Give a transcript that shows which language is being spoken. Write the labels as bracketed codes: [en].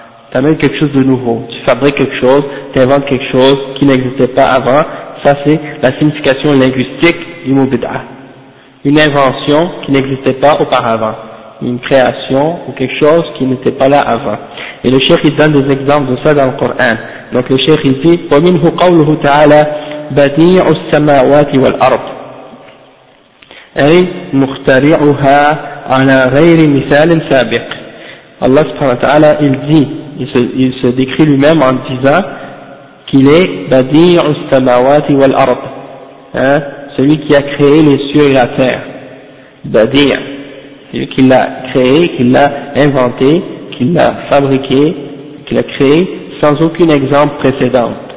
[fr] Tu amènes quelque chose de nouveau, tu fabriques quelque chose, tu inventes quelque chose qui n'existait pas avant. Ça c'est la signification linguistique du mot bid'a. Une invention qui n'existait pas auparavant, une création ou quelque chose qui n'était pas là avant. Et le cheikh il donne des exemples de ça dans le Coran. Donc le cheikh il dit [ar] وَمِنْهُ قَوْلُهُ تَعَالَى بَدِيعُ السَّمَاوَاتِ وَالْأَرْضِ أي مُخْتَرِعُهَا عَلَى غَيْرِ مِثَالٍ سَابِقٍ. [fr] Allah subhanahu wa ta'ala il dit, il se décrit lui-même en disant qu'il est [ar] بَدِيعُ السَّمَاوَاتِ وَالْأَرْضِ, [fr] celui qui a créé les cieux et la terre. بَدِيعُ, celui qui l'a créé, qui l'a inventé, qu'il l'a fabriqué, qu'il a créé sans aucun exemple précédent.